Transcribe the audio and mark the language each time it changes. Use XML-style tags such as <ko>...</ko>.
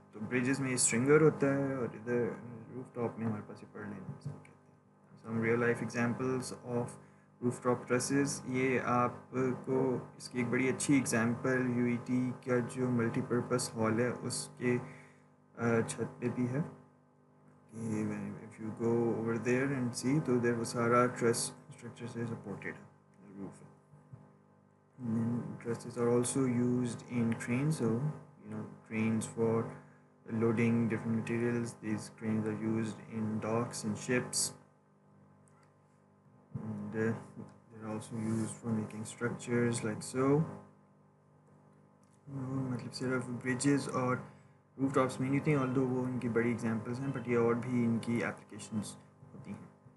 <hi>तो ब्रिजेस में ये स्ट्रिंगर होता है और इधर रूफ टॉप में हमारे पास ये पर्लिन इसको कहते हैं.</hi> <en>Some real life examples of roof top trusses.</en> <hi>ये आपको इसकी एक बड़ी अच्छी एग्जांपल यूईटी का जो मल्टीपर्पस हॉल है उसके छत पे भी है.</hi> <en>If you go over there and see, तो there was सारा truss structure से supported the roof. And then trusses are also used in cranes. So cranes for loading different materials. These cranes are used in docks and ships, and they're also used for making structures like so.</en> <hi>मतलब सिर्फ bridges और rooftops में नहीं होती हैं, although वो इनकी बड़ी एग्जांपल्स हैं, बट ये और भी इनकी एप्लीकेशंस होती हैं.</hi>